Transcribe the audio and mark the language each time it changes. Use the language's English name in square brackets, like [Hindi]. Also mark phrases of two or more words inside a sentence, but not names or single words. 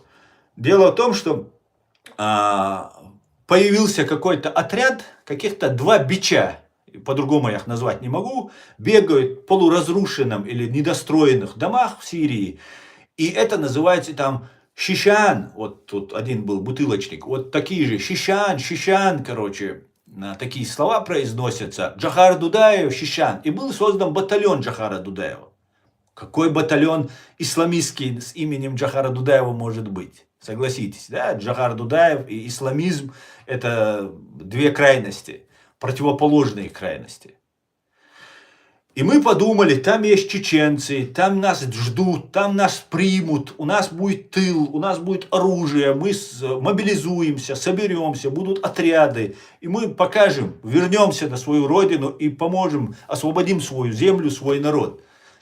[Russian] Дело в том, что появился какой-то отряд, каких-то 2 бича, по-другому я их назвать не могу, бегают в полуразрушенном или недостроенных домах в Сирии. И это называется там шишан. Вот тут один был бутылочник. Вот такие же шишан, короче, такие слова произносятся. Джохар Дудаев, шишан. И был создан батальон Джохара Дудаева. Какой батальон исламистский с именем Джохара Дудаева может быть? Согласитесь, да? Джохар Дудаев и исламизм – это 2 крайности, противоположные крайности. И мы подумали, там есть чеченцы, там нас ждут, там нас примут, у нас будет тыл, у нас будет оружие, мы мобилизуемся, соберемся, будут отряды, и мы покажем, вернемся на свою родину и поможем, освободим свою землю, свой народ.